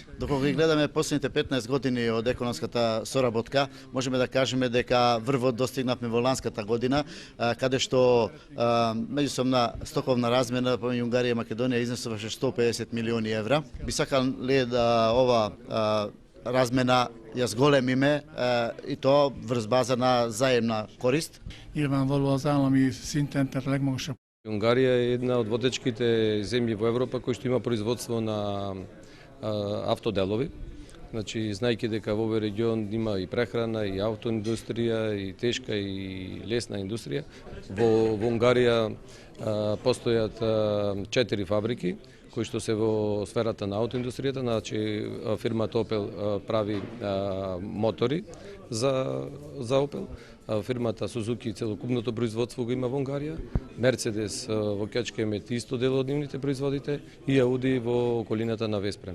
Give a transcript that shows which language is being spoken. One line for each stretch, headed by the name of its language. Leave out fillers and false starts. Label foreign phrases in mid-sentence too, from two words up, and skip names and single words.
Macedonian: Доколку ги гледаме последните 15 години од економската соработка, можеме да кажеме дека врвот достигнавме во ланската година, каде што меѓусобна стоковна размена помеѓу Унгарија и Македонија изнесуваше 150 милиони евра. Би сакале да ова размена ја зголемиме и тоа врз база на заемна корист.
Hungarian: nyilvánvaló az állami szinten, tehát a legmagasabb.
Macedonian: Унгарија е една од водечките земји во Европа кои што има производство на автоделови. Значи, знајќи дека во овој регион има и прехрана, и автоиндустрија, и тешка и лесна индустрија. Во Унгарија постојат 4 фабрики кои што се во сферата на аутоиндустријата, значи фирмата Opel прави мотори за Opel, фирмата Сузуки целокупното производство го има во Унгарија, Мерцедес во Кечкемет исто дел од нивните производите и Ауди во околината на Веспрем.